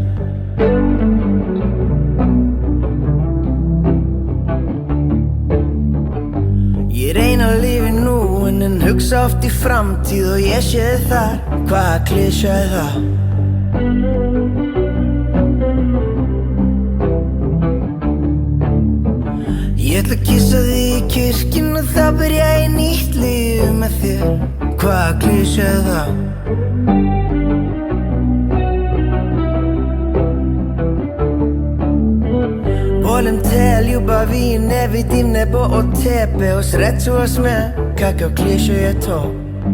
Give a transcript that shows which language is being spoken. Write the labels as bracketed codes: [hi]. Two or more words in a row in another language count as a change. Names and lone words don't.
[is] Ég reyna að lifa í núinu en hugsa oft í framtíð og ég sé þig þar, hvaða klísja er það? Ég ætla að kyssa þig í kirkjunni og þá byrjaði nýtt líf með þér, hvaða klísja er það? [hr] Volim te, ljubavi, ne vidim nebo od tebe, osrećuo sme, kakav klišo je to?